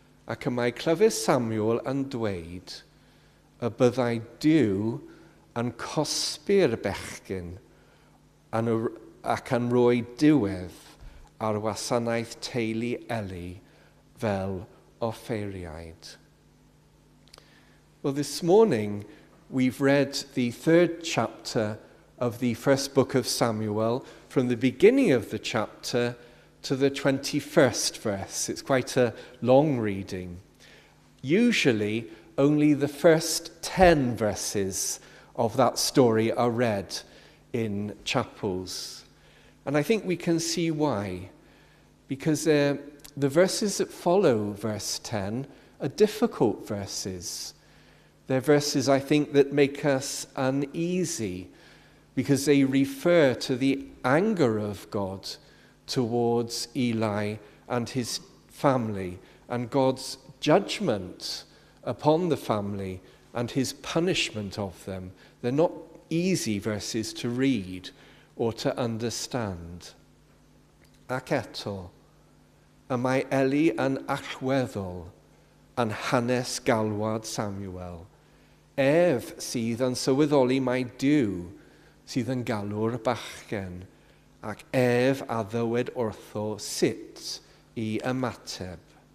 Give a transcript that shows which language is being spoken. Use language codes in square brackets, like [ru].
[cy] Ac y mae clyfr Samuel yn dweud y byddai Duw yn cosbi'r bechgyn ac yn rhoi diwedd ar wasanaeth teulu Eli fel offeriaid. [en] Well, this morning we've read the 3rd chapter of the first book of Samuel from the beginning of the chapter to the 21st verse. It's quite a long reading. Usually, only the first 10 verses of that story are read in chapels. And I think we can see why. Because the verses that follow verse 10 are difficult verses. They're verses, I think, that make us uneasy because they refer to the anger of God towards Eli and his family, and God's judgment upon the family and his punishment of them. They're not easy verses to read or to understand. [cy] Ac eto, y mae Eli yn allweddol yn hanes galwad Samuel, sydd yn sylweddoli mai Duw sydd yn galw'r bachgen, ac a ddywed wrtho sut I ymateb.